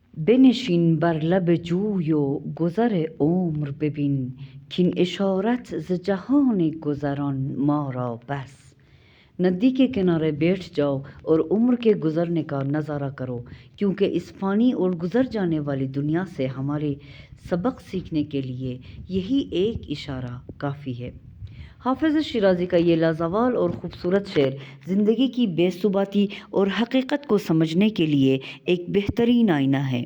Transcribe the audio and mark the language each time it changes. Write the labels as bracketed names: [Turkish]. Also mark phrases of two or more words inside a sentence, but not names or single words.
[Persian] بنشین بر لب جوی و گذر عمر ببین کین اشارت ز جهان گذران ما را بس. [Urdu] ندی کے کنارے بیٹھ جاؤ اور عمر کے گزرنے کا نظارہ کرو، کیونکہ اس فانی اور گزر جانے والی دنیا سے ہمارے سبق سیکھنے کے لیے یہی ایک اشارہ کافی ہے۔ حافظ شیرازی کا یہ لازوال اور خوبصورت شعر زندگی کی بے ثباتی اور حقیقت کو سمجھنے کے لیے ایک بہترین آئینہ ہے۔